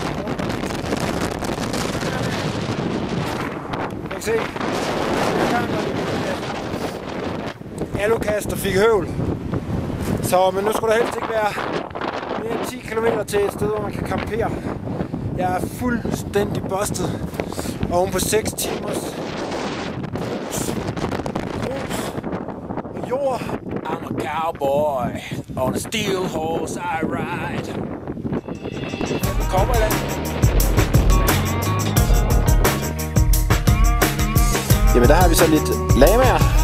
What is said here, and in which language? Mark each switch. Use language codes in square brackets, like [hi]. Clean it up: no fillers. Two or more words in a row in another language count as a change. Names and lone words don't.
[da] Jeg kan se, alukaster fik høvl. Så, men nu skulle der helst ikke være mere end 10 km til et sted, hvor man kan campere. Jeg er fuldstændig bustet oven på 6 timers grus og jord. [en] I'm a cowboy on a steel horse I ride. [da] Nu kommer jeg. Jamen der har vi så lidt lamaer.